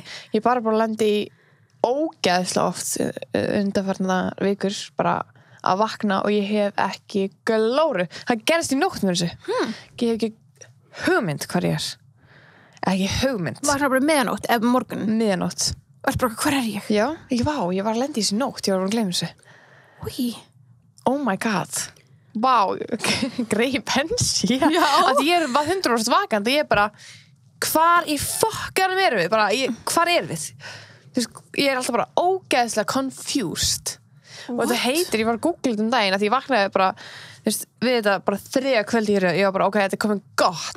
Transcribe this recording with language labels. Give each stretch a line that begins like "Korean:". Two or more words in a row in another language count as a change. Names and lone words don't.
Icelandic: Ég bara landi í ógeðslega oft undanfarna vikur bara að vakna og ég hef ekki glóru. Það gerist í nótt með þessu. Ég hef ekki hugmynd hvar ég er. Ekki hugmynd. Vaknar bara miðanótt eða morgun? Miðanótt. Og er bara, hvar er ég? Já, ég var að lenda í þessu nótt. Ég var að gleyma þessu. Úi.
English: Oh my god.
Icelandic: Vá, greið pensi. Já. Að ég var 100% vakandi. Ég er bara, hvar í fokkanum erum við? Bara, hvar erum við? Ég er alltaf bara ógeðslega confused. Og þetta heitir, ég var að googla þetta daginn að ég vaknaði bara, við þetta bara 3 kvöldi í röð, ég var bara, ok, þetta er komin gott.